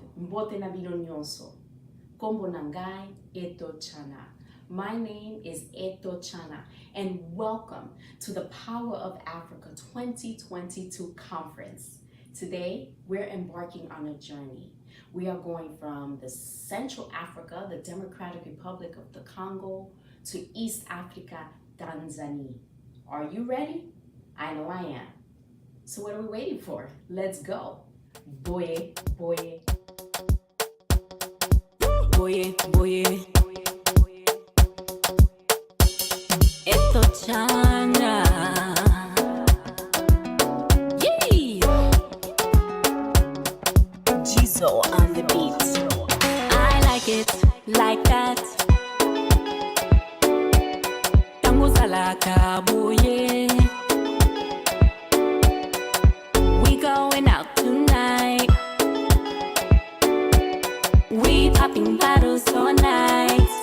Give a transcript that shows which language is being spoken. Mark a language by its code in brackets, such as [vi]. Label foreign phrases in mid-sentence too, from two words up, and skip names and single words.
[ln] Mbote na bino nyonso. Kombo nangai Eto Chana. [en] My name is Eto Chana, and welcome to the Power of Africa 2022 conference. Today, we're embarking on a journey. We are going from the Central Africa, the Democratic Republic of the Congo, to East Africa, Tanzania. Are you ready? I know I am. So what are we waiting for? Let's go. [ln] Boye, boye. Boye, boye. Eto Chana. [en] Yee! Jizo on the beat. I like it like that. [ln] Tanguzalaka boye. [en] Going out tonight. We popping bottles all night.